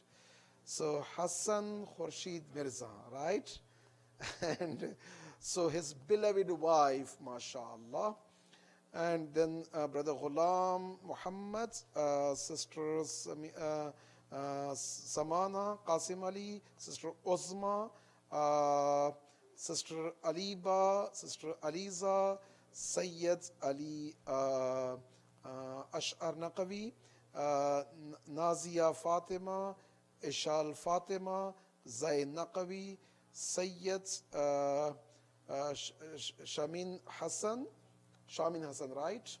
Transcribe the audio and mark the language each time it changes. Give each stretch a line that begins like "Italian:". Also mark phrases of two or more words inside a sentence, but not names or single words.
English: So Hassan Khurshid Mirza, right? And so his beloved wife, mashallah. And then Brother Ghulam Muhammad, Sisters Samana Qasim Ali, Sister Uzma, Sister Aliba, Sister Aliza, Sayyid Ali Ash'ar Naqavi, Nazia Fatima, Ishal Fatima, Zain Naqavi, Sayyid Shamin Hassan, right?